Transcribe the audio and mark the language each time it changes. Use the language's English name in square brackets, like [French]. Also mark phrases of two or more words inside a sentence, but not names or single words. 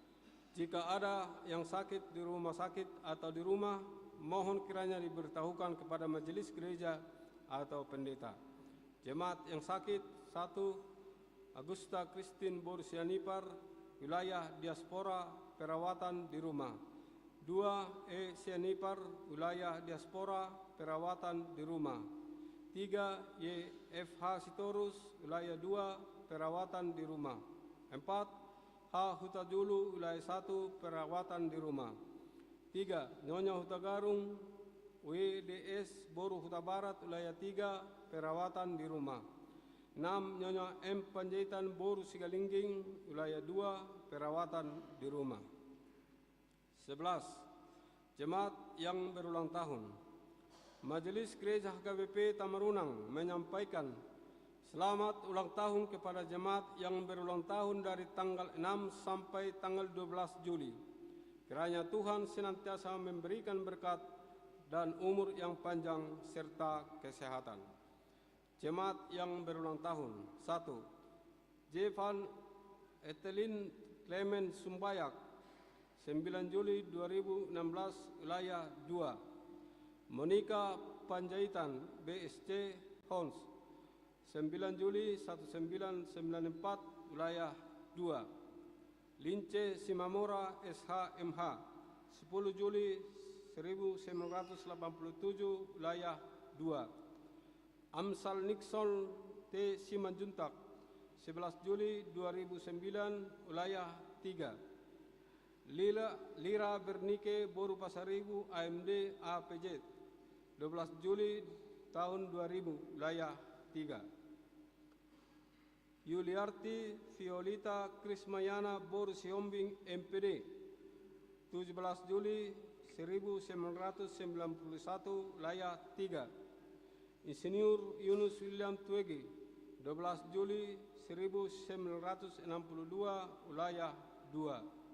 [Indonesian] Jika ada yang sakit di rumah sakit atau di rumah, mohon kiranya diberitahukan kepada majelis gereja atau pendeta. Jemaat yang sakit 1. Agusta Christine Borsianipar, wilayah diaspora, perawatan di rumah. 2. E. Sianipar, wilayah diaspora, perawatan di rumah. 3. YFH Sitorus, wilayah 2, perawatan di rumah. 4. H. Hutajulu, wilayah 1, perawatan di rumah. 3. Nyonya Huta Garung, WDS Boru Huta Barat, wilayah 3, perawatan di rumah. 6. Nyonya M. Panjaitan Boru Sigalingging, wilayah 2, perawatan di rumah. 11. Jemaat yang berulang tahun. Majelis Gereja HKBP Tamarunang menyampaikan selamat ulang tahun kepada jemaat yang berulang tahun dari tanggal 6 sampai tanggal 12 Juli. Kiranya Tuhan senantiasa memberikan berkat dan umur yang panjang serta kesehatan. Jemaat yang berulang tahun. 1. Jevan Etelin Clement Sumbayak, 9 Juli 2016, wilayah 2. Monika Panjaitan, BSC Hons, 9 Juli 1994, wilayah 2. Lince Simamora SHMH, 10 Juli 1987, wilayah 2. Amsal Nixon T. Simanjuntak, 11 Juli 2009, wilayah 3. Lira Bernike Boru Pasaribu AMD APJ, 12 Juli tahun 2000, wilayah 3. Yuliarti Violita Krismayana Boru Siombing MPD, 17 Juli 1991, wilayah 3. Insinyur Yunus William Twegi, 12 Juli 1962, wilayah 2.